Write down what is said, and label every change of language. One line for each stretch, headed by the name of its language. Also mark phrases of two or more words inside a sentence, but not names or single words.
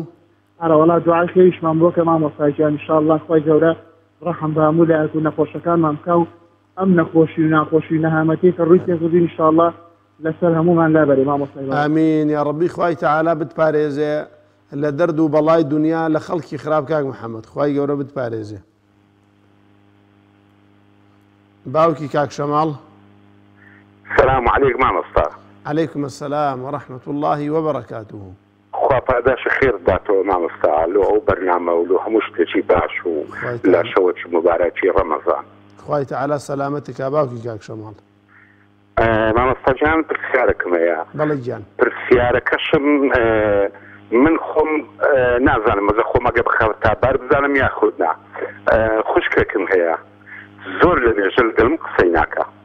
Central Kurdish: هەرە وەڵا دوعای خێریشمان بۆ کە مامۆستاجان ئینشاءڵڵا خوای گەورە ڕەحم بە هەموو لایەک و نەخۆشەکانمان بکە و ئەم نەخۆشی و ناخۆشی و نەهامەتی کە ڕووی تێکردین ئینشاءڵڵا لەسەر هەمومان لابەرێ مامۆستای بەڕێ ئامین یا ڕەبی خوای تەعالا بتپارێزێ لە دەرد و بەڵای دنیا لە خەڵکی خراپ کاک محەممەد خوای گەورە بتپارێزێ باوکی کاک شەماڵ
Arabic: السلام عليكم مامۆستا عليكم السلام ورحمة الله وبركاته
Central Kurdish: خوا پاداشە خێر داتەوە مامۆستا لۆ ئەو بەرنامە و لۆ هەموو شتێکی باش و لە شەوەی مبارەکی ڕەمەزان خوای تەعالا سەلامەتێک باوکی کاک شەماڵ مامۆستا جان پرسیارێکم هەیە بەڵێ گیان پرسیارەکەشم من خۆم نازانم مەزە خۆم ئەگە بخەوە تابار بزانم یاخود نا خوشکێکم هەیە زۆر لە نێژە لەگەڵم قسەی ناکە